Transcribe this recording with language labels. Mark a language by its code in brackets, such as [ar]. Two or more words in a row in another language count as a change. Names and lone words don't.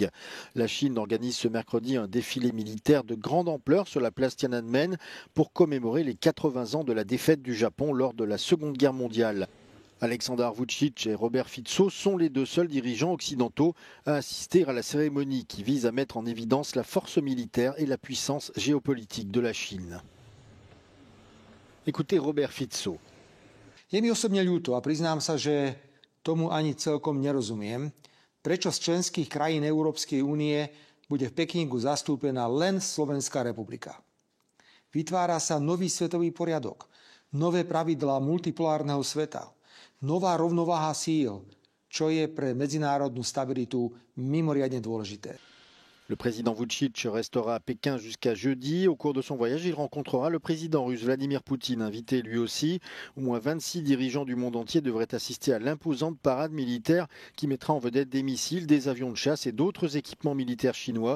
[fr] La Chine organise ce mercredi un défilé militaire de grande ampleur sur la place Tiananmen pour commémorer les 80 ans de la défaite du Japon lors de la Seconde Guerre mondiale. Aleksandar Vučić et Robert Fico sont les 2 seuls dirigeants occidentaux à assister à la cérémonie qui vise à mettre en évidence la force militaire et la puissance géopolitique de la Chine. Écoutez Robert Fico. [sk] Je mi osobne ľúto a priznám sa, že tomu ani celkom nerozumiem, prečo z členských krajín Európskej únie bude v Pekingu zastúpená len Slovenská republika. Vytvára sa nový svetový poriadok, nové pravidlá multipolárneho sveta, nová rovnováha síl, čo je pre medzinárodnú stabilitu mimoriadne dôležité. [fr] Le président Vučić restera à Pékin jusqu'à jeudi. Au cours de son voyage, il rencontrera le président russe Vladimir Poutine, invité lui aussi. Au moins 26 dirigeants du monde entier devraient assister à l'imposante parade militaire qui mettra en vedette des missiles, des avions de chasse et d'autres équipements militaires chinois.